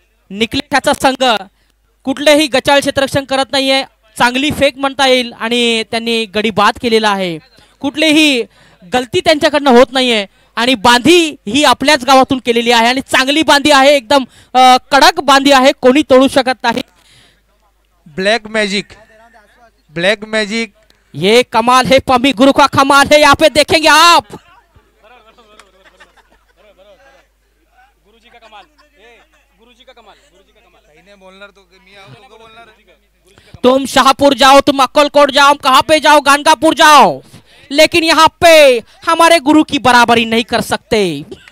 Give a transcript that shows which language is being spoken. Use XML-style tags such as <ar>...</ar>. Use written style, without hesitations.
<mr>निकलेशाचा संघ कुठलेही गचाळ क्षेत्ररक्षण करत नाहीये, चांगली फेक म्हणता येईल आणि त्यांनी गडी बाद केलेला आहे। कुठलीही गलती त्यांच्याकडनं होत नाहीये आणि बांधी ही आपल्याच गावातून केलेली आहे आणि चांगली बांधी आहे, एकदम कडक बांधी आहे, कोणी तोडू शकत नाही।</mr> <en>black magic, black magic,</en> <hi>ये कमाल है, पम्मी गुरु का कमाल है। यहाँ पे देखेंगे आप, गुरुजी का कमाल, गुरुजी का कमाल, गुरुजी का कमाल।</hi> <mr>काही नाही बोलणार तो, मी आहो बोलणार।</mr> <hi>तुम शाहपुर जाओ, तुम अक्कलकोट जाओ, कहाँ पे जाओ, गानगापुर जाओ, लेकिन यहाँ पे हमारे गुरु की बराबरी नहीं कर सकते।</hi>